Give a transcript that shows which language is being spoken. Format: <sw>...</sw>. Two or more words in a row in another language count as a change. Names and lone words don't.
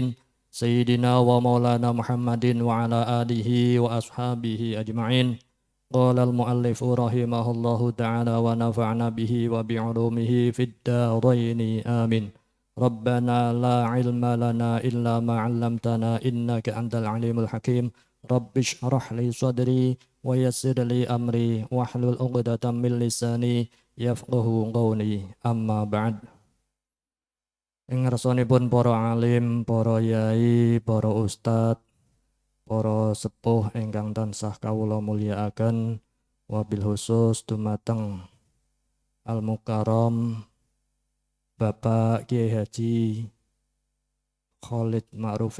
<ar>سيدنا ومولانا محمد وعلى آله وأصحابه أجمعين قال المؤلف رحمه الله تعالى ونفعنا به وبعلومه في الدارين آمين ربنا لا علم لنا إلا ما علمتنا إنك أنت العليم الحكيم رب اشرح لي صدري ويسر لي أمري واحلل عقدة من لساني يفقهوا قولي أما بعد.</ar> <jv>Ing ngarsanipun para alim, para yai, para ustad, para sepuh ingkang tansah kawula mulyakaken,</jv> <ar>وبالخصوص</ar> <jv>dumateng</jv> <ar>المكرم</ar> <jv>Bapak Kiai Haji Khalid Ma'rufi</jv>